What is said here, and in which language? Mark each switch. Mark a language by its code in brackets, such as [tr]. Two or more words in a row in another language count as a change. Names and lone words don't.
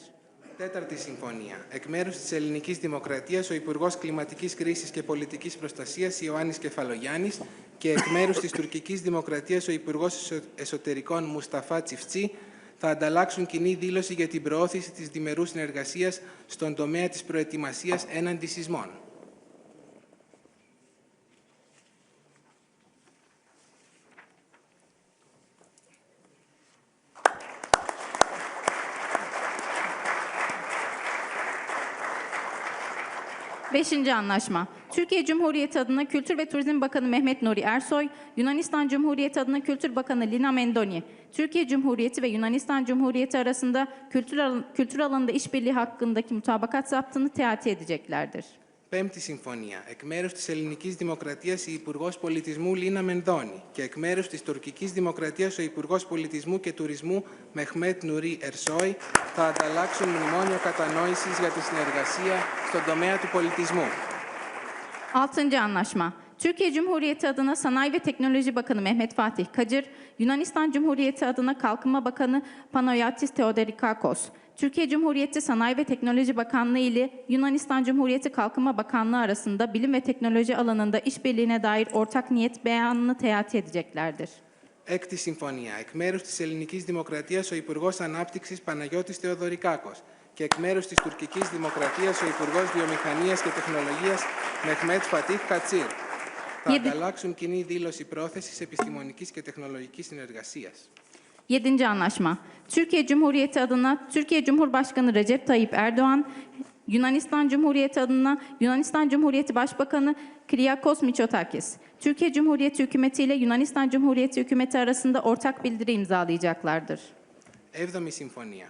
[el] Τέταρτη συμφωνία. Εκ μέρους της Ελληνικής Δημοκρατίας, ο Υπουργός Κλιματικής Κρίσης και Πολιτικής Προστασίας Ιωάννης Κεφαλογιάννης και εκ μέρους της Τουρκικής Δημοκρατίας, ο Υπουργός Εσωτερικών Μουσταφά Τσιφτσί θα ανταλλάξουν κοινή δήλωση για την προώθηση της διμερούς συνεργασίας στον τομέα της προετοιμασίας έναντι σεισμών. [tr] Beşinci anlaşma. Türkiye Cumhuriyeti adına Kültür ve Turizm Bakanı Mehmet Nuri Ersoy, Yunanistan Cumhuriyeti adına Kültür Bakanı Lina Mendoni, Türkiye Cumhuriyeti ve Yunanistan Cumhuriyeti arasında kültür alanında işbirliği hakkındaki mutabakat zaptını teati edeceklerdir. [el] Πέμπτη συμφωνία. Εκ μέρους της Ελληνικής Δημοκρατίας, η Υπουργός Πολιτισμού Λίνα Μενδώνη και εκ μέρους της Τουρκικής Δημοκρατίας, ο Υπουργός Πολιτισμού και Τουρισμού Μεχμέτ Νουρί Ερσόι θα ανταλλάξουν μνημόνιο κατανόησης για τη συνεργασία στον τομέα του πολιτισμού. [tr] Altıncı anlaşma. Türkiye Cumhuriyeti adına Sanayi ve Teknoloji Bakanı Mehmet Fatih Kacır, Yunanistan Cumhuriyeti adına Kalkınma Bakanı Panayotis Theoderikakos, Türkiye Cumhuriyeti Sanayi ve Teknoloji Bakanlığı ile Yunanistan Cumhuriyeti Kalkınma Bakanlığı arasında bilim ve teknoloji alanında işbirliğine dair ortak niyet beyanını teati edeceklerdir. [el] Έκτη συμφωνία. Εκ μέρους της Ελληνικής Δημοκρατίας ο Υπουργός Ανάπτυξης Παναγιώτης Θεοδωρικάκος και εκ μέρους της Τουρκικής Δημοκρατίας ο Υπουργός Βιομηχανίας και Τεχνολογίας Μεχμέτ Φατίχ Κατσίρ. Θα ανταλλάξουν κοινή δήλωση πρόθεσης επιστημονικής και τεχνολογικής συνεργασίας. [tr] 7. Anlaşma. Türkiye Cumhuriyeti adına Türkiye Cumhurbaşkanı Recep Tayyip Erdogan, Yunanistan Cumhuriyeti adına Yunanistan Cumhuriyeti Başbakanı Kyriakos Mitsotakis, Türkiye Cumhuriyeti Hükümeti ile Yunanistan Cumhuriyeti Hükümeti arasında ortak bildiri imzalayacaklardır. [el] 7η Συμφωνία.